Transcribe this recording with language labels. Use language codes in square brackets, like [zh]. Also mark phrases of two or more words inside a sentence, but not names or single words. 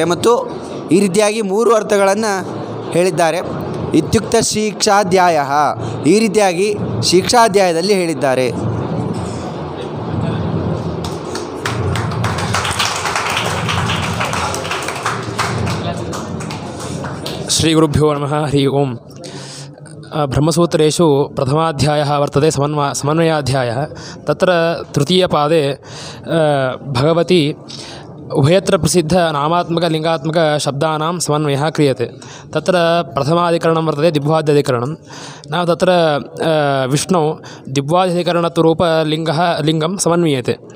[kn] ಮತ್ತು ಈ ರೀತಿಯಾಗಿ 3 ಅರ್ಥಗಳನ್ನು ಹೇಳಿದ್ದಾರೆ. [sa] ಇತ್ಯುಕ್ತ ಶಿಕ್ಷಾಧ್ಯಾಯ, [kn] ಈ ರೀತಿಯಾಗಿ ಶಿಕ್ಷಾಧ್ಯಾಯದಲ್ಲಿ ಹೇಳಿದ್ದಾರೆ. [sa] ಶ್ರೀಗುರುಭ್ಯೋ ನಮಃ. ಹರಿ ಓಂ. ಬ್ರಹ್ಮಸೂತ್ರೇಷು ಪ್ರಥಮಾಧ್ಯಾಯः वर्तते समन्वयाध्यायः. तत्र तृतीयपादे भगवती उभयत्र प्रसिद्ध नामात्मकलिङ्गात्मकशब्दानां समन्वयः क्रियते. तत्र प्रथमाधिकरणं वर्तते दिग्वाद्यधिकरणं. नाम तत्र विष्णौ दिग्वाद्यधिकरणत्वरूपलिङ्गं समन्वीयते.